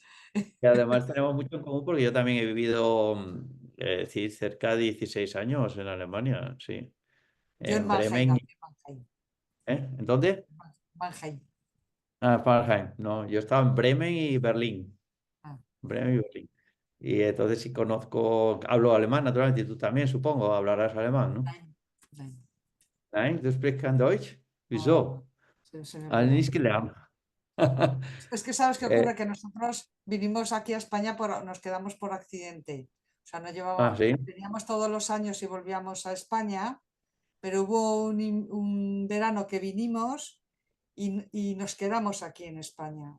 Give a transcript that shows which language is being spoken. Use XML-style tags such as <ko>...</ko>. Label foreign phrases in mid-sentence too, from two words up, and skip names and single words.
<es>y además tenemos mucho en común porque yo también he vivido, sí, cerca de 16 años en Alemania, sí. Yo en En Mannheim, Bremen, nací en Mannheim. ¿eh? ¿En dónde? Mannheim. Ah, Fahrenheit. No, yo estaba en Bremen y Berlín. Ah, Bremen y Berlín. Y entonces sí conozco, hablo alemán naturalmente, y tú también supongo hablarás alemán, ¿no?</es> <de>nein, nein. Nein, du sprichst kein Deutsch?</de> <es>No,</es> <de>Wieso?</de> <es>se me Ah, pega.</es> <de>nicht gelernt.</de> <es>Es que sabes qué Eh, ocurre, que nosotros vinimos aquí a España, nos quedamos por accidente. O sea, sí, veníamos todos los años y volvíamos a España, pero hubo un verano que vinimos y nos quedamos aquí en España.</es>